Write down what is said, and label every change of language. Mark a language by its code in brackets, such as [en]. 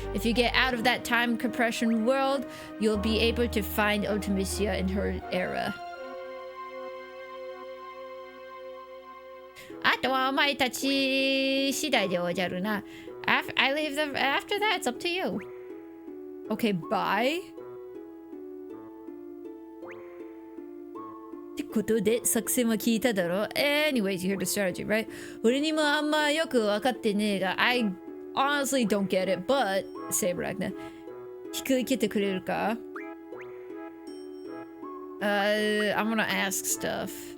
[en] If you get out of that time compression world, you'll be able to find Ultimisia in her era. [ja] あとはお前たち次第でおじゃるな。 [en] After that, it's up to you. Okay, bye. [ja] ってことで作戦は聞いただろ。 [en] Anyways, you heard the strategy, right? [ja] 俺にもあんまよく分かってねえが [en] I honestly don't get it, but say Ragna. [ja] 引き受けてくれるか？ [en] I'm gonna ask stuff.